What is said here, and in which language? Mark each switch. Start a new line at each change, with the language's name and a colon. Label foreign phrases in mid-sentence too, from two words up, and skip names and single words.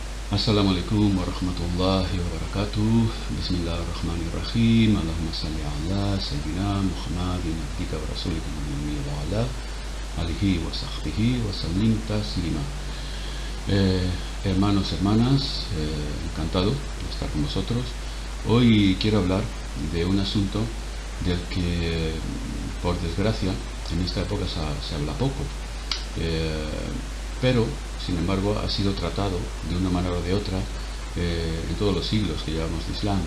Arabic: السلام عليكم ورحمة الله وبركاته. بسم الله الرحمن الرحيم. اللهم صل على سيدنا محمد عبدك ورسولك وعلى آله وصحبه وسلم تسليما.
Spanish: Hermanos, hermanas, encantado de estar con vosotros. Hoy quiero hablar de un asunto del que, por desgracia, en esta época se habla poco, pero sin embargo ha sido tratado de una manera o de otra en todos los siglos que llevamos de Islam.